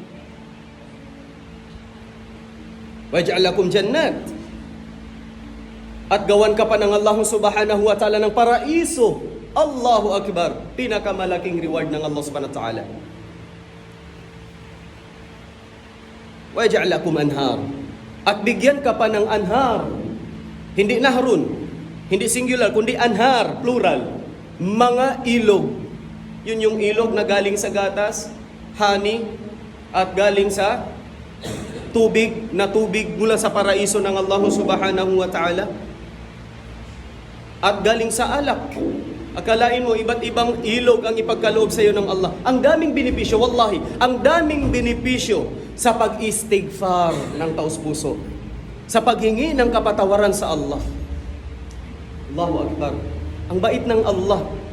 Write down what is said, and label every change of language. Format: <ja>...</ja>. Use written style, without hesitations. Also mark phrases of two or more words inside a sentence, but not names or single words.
<ar>ويجعل لكم جنات.</ar> <tl>At gawan ka pa ng Allah</tl> <ar>سبحانه وتعالى</ar> <tl>ng paraiso.</tl> <ar>الله أكبر.</ar> <tl>Pinakamalaking reward ng Allah</tl> <ar>سبحانه وتعالى. ويجعل لكم أنهار.</ar> <tl>At bigyan ka pa ng anhar. Hindi nahrun, hindi singular, kundi anhar, plural. Mga ilog. Yun yung ilog na galing sa gatas, honey, at galing sa tubig, na tubig mula sa paraiso ng Allah</tl> <ar>سبحانه وتعالى.</ar> <tl>At galing sa alak. Akalain mo, iba't ibang ilog ang ipagkaloob sa iyo ng Allah. Ang daming benepisyo, wallahi, ang daming benepisyo sa pag-istighfar ng taos puso, sa paghingi ng kapatawaran sa Allah.</tl> <ar>الله أكبر.</ar> <tl>Ang bait ng Allah.</tl>